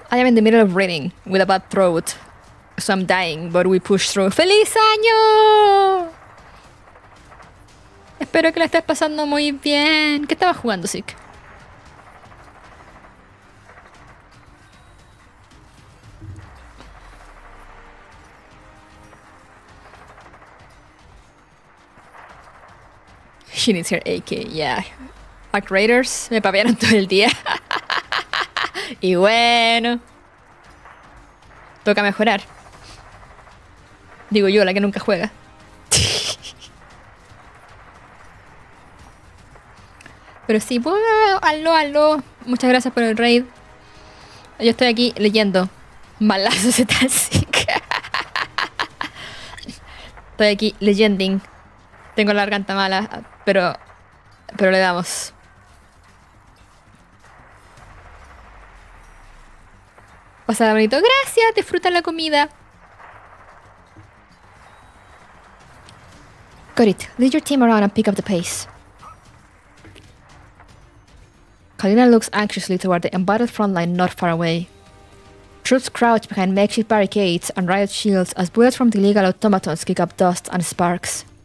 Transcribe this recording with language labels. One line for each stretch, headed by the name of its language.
English: I am in the middle of reading with a bad throat. So I'm dying, but we push through.
Spanish: ¡Feliz año! Espero que la estés pasando muy bien. ¿Qué estabas jugando, Sick?
English: She needs her AK, yeah. Arc Raiders
Spanish: me papearon todo el día. Y bueno, toca mejorar. Digo yo, la que nunca juega. Pero sí, bueno, aló. Muchas gracias por el raid. Yo estoy aquí leyendo. Malazos de Tansik. Estoy aquí leyending. Tengo la garganta mala, pero le damos. Pasa bonito. Gracias, disfruta la comida.
English: Got it. Lead your team around and pick up the pace. Kalina looks anxiously toward the embattled front line not far away. Troops crouch behind makeshift barricades and riot shields as bullets from the illegal automatons kick up dust and sparks.